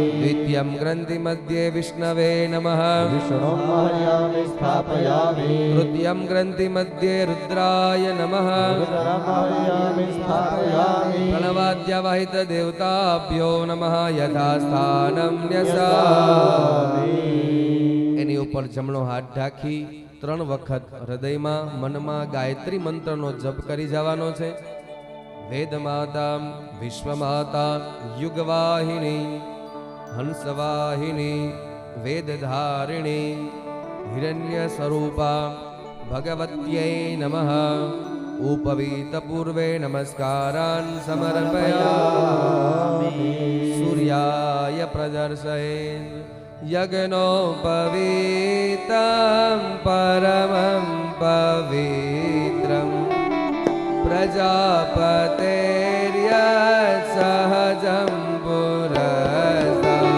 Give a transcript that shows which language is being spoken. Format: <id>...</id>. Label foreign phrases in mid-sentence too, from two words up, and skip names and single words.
<sa>द्वितीयं ग्रन्थि मध्ये विष्णवे नमः विष्णुम् आवाहयामि स्थापयामि तृतीयं ग्रन्थि मध्ये रुद्राय नमः रुद्रम् आवाहयामि स्थापयामि प्रणवाद्यवहित देवताभ्यो नमः यथास्थानं न्यसामि</sa> <gu>એની ઉપર જમણો હાથ ઢાંકી 3 વખત હૃદયમાં મનમાં ગાયત્રી મંત્રનો જપ કરી જવાનો છે</gu> <sa>વેદ માતા વિશ્વમાતા યુગવાહિની હંસવાહિની વેદધારિણી હિરण्य स्वरूपा भगवत्यै नमः उपवीत पूर्वे नमस्कारान् समर्पयामि सूर्याय प्रदर्शयेन् यज्ञोपवीतं परमं पवित्रं प्रजापतेर्यत् सहजं पुरस्तात्</sa>